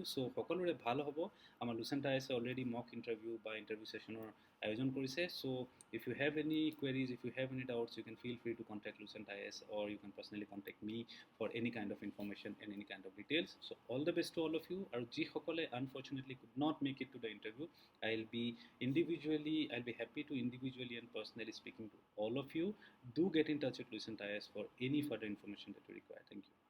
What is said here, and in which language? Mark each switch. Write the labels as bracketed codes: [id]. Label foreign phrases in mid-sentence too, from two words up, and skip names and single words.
[as] So সকলোৰে ভাল হ'ব, আমাৰ Lucent IAS [en] already mock interview [as] বা [en] interview sessionৰ [as] আয়োজন কৰিছে, [en] so if you have any queries, if you have any doubts, you can feel free to contact Lucent IAS, or you can personally contact me for any kind of information and any kind of details. So all the best to all of you, [as] আৰু যিসকলে [en] unfortunately could not make it to the interview, I'll be happy to individually and personally speaking to all of you. Do get in touch with Lucent IAS for any further information that you require. Thank you.